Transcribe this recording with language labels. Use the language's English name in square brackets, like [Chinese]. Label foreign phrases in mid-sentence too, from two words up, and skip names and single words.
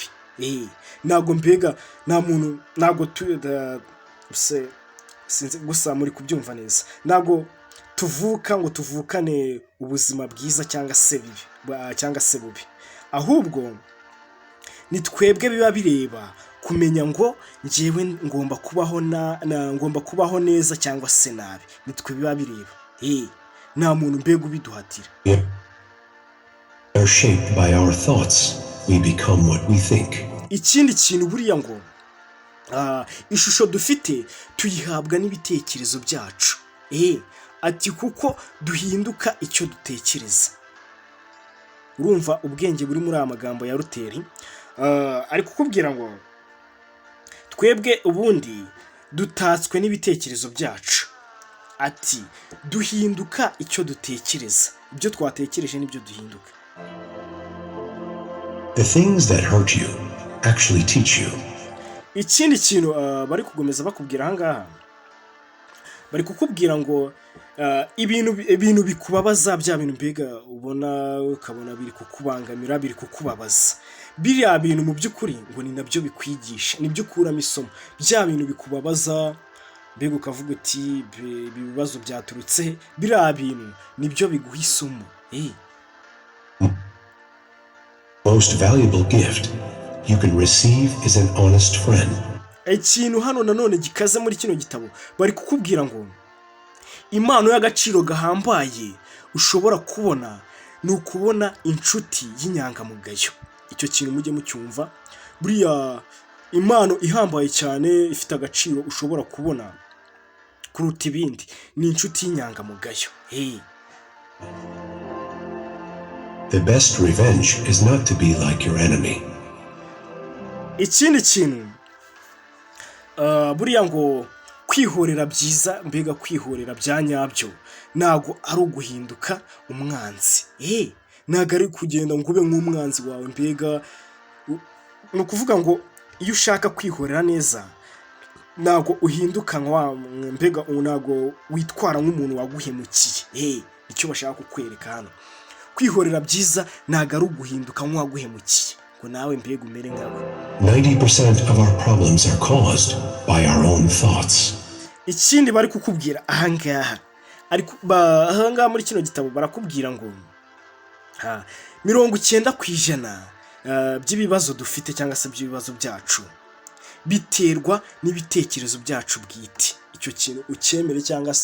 [Kinyarwanda] Ntago mbega nta muntu, ntago sinzi gusa muri kubyumva neza, ntago tuvuka ngo tuvukane ubuzima bwiza cyangwa se bubi, ahubwo ni twebwe biba bireba kumenya ngo njyewe ngomba kubaho neza cyangwa se nabi, ni twe biba bireba. nta muntu mbega ubiduhatira. [English] We are shaped by our thoughts. We become what we think. [Kinyarwanda] Ikindi kintu buriya ngo ishusho dufite tuyihabwa n'ibitekerezo byacu. Ati kuko duhinduka icyo dutekereza. Urumva ubwenge buri muri aya magambo ya Ruteri, ari kukubwira ngo twebwe ubundi dutatswe n'ibitekerezo byacu. Ati duhinduka icyo dutekereza, ibyo twatekereje nibyo duhinduka. [English] The things that hurt you actually teach you. [Kinyarwanda] Ikindi kintu bari kugomeza bakubwira ahangaha, bari kukubwira ngo ibintu bikubabaza, bya bintu mbega ubona ukabona biri kukubangamira, biri kukubabaza, biriya bintu mu by'ukuri ngo ni nabyo bikwigisha, nibyo ukuramo isomo. Bya bintu bikubabaza mbega ukavuga uti ibibazo byaturutse, biriya bintu nibyo biguha isomo. [English] Most valuable gift you can receive is an honest friend. [Kinyarwanda] Ikintu hano nanone gikaze muri kino gitabo bari kukubwira ngo impano y'agaciro gahambaye ushobora kubona ni ukubona inshuti y'inyangamugayo. Icyo kintu mujye mucyumva, buriya impano ihambaye cyane ifite agaciro ushobora kubona kuruta ibindi ni inshuti y'inyangamugayo. [English] The best revenge is not to be like your enemy. [Kinyarwanda] Ikindi kintu buriya ngo kwihorera byiza, mbega kwihorera bya nyabyo ntago ari uguhinduka umwanzi. Ntago ari kugenda ngo ube nk'umwanzi wawe, mbega ni ukuvuga ngo iyo ushaka kwihorera neza ntago uhinduka mbega ntago witwara nk'umuntu waguhemukiye. Icyo bashaka kukwereka hano, kwihorera byiza ntago ari uguhinduka nk'uwaguhemukiye ngo nawe mbega umere nkawe. [English] 90% of our problems are caused by our own thoughts. [Kinyarwanda] Ikindi bari kukubwira ahangaha, ahangaha muri kino gitabo barakubwira ngo 90% by'ibibazo dufite cyangwa se by'ibibazo byacu biterwa n'ibitekerezo byacu bwite. Icyo kintu ucyemere cyangwa se